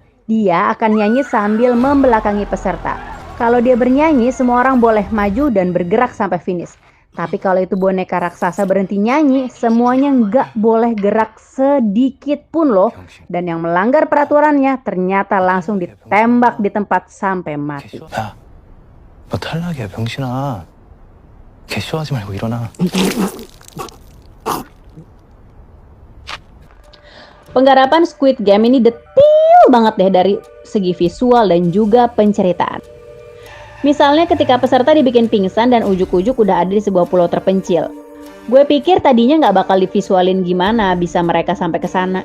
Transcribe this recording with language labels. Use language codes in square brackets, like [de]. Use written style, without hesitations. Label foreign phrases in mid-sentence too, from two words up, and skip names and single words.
[id] Dia akan nyanyi sambil membelakangi peserta. Kalau dia bernyanyi, semua orang boleh maju dan bergerak sampai finish. Tapi kalau itu boneka raksasa berhenti nyanyi, semuanya nggak boleh gerak sedikit pun loh. Dan yang melanggar peraturannya ternyata langsung ditembak di tempat sampai mati. [ko] 야, 너 탈락이야, 병신아. 개쇼하지 말고 일어나. [id] Penggarapan Squid Game ini detail banget deh dari segi visual dan juga penceritaan. Misalnya ketika peserta dibikin pingsan dan ujuk-ujuk udah ada di sebuah pulau terpencil. Gue pikir tadinya nggak bakal divisualin gimana bisa mereka sampai ke sana.